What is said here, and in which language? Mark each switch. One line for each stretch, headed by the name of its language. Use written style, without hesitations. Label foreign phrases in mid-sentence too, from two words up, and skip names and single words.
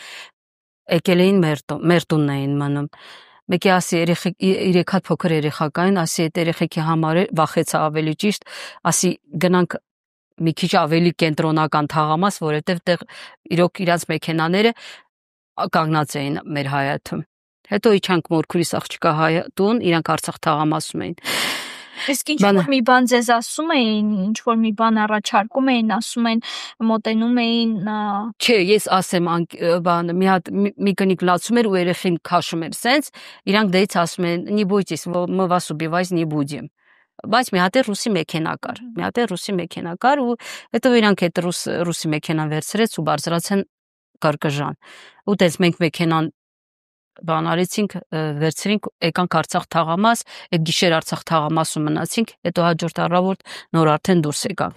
Armenian: էին մեր տունն էին մնում։ Մեկի ասի 3 հատ փոքր երեխա կային, ասի այդ երեխեքի համար վախեցա ավելի ճիշտ, ասի գնանք մի քիչ ավելի կենտրոնական թաղամաս, որովհետև տեղ իրոք իրանց մեքենաները կանգնած էին մեր Հայաթում։ Հետո իջանք մորքուրիս աղջկա Հայատուն, իրանք Արցախ թաղամասում էին։ Իսկ ինչ որ մի բան ձեզ ասում էին, ինչ որ մի բան առաջարկում էին, ասում են, մոտենում էին։ Չէ, ես ասեմ, բանը մի հատ մի կնիկ լացում էր ու երեխին քաշում էր, սենց իրանք դից ասում են,
Russian: не бойтесь, мы вас убивать не будем։
Armenian: Բայց մի հատ է ռուսի մեքենա կար, ու հետո իրանք այդ ռուսի մեքենան վերցրեց ու բարձրացան Կրկժան։ Ու դες մենք մեքենան բան արեցինք, վերցրինք, եկանք Արցախ թաղամաս, այդ գիշեր Արցախ թաղամասում մնացինք, հետո հաջորդ առավոտ նոր արդեն դուրս եկանք։